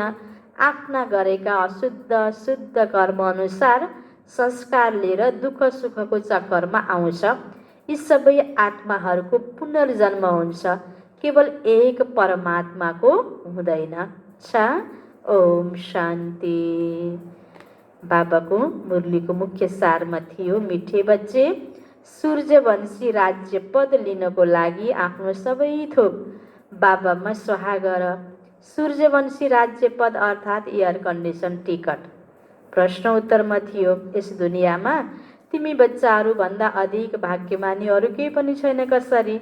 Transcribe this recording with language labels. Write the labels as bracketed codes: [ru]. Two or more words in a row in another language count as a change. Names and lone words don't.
[ne] आफ्ना गरेका अशुद्ध शुद्ध कर्म अनुसार संस्कार लिएर दुःख सुखको चक्करमा आउँछ। यी सबै आत्माहरूको पुनर्जन्म हुन्छ, केवल एक परमात्माको हुँदैन। ओम शान्ति। बाबाको मुरलीको मुख्य सारमा थियो, [hi] मिठे बच्चे, [ne] सूर्यवंशी राज्य पद लिनको लागि आफ्नो सबै थोक बाबामा सहा गर। सूर्यवंशी राज्य पद अर्थात् [en] air condition ticket. [ne] प्रश्न उत्तरमा थियो, यस दुनियाँमा तिमी बच्चाहरूभन्दा अधिक भाग्यमानी अरू केही पनि छैन कसरी?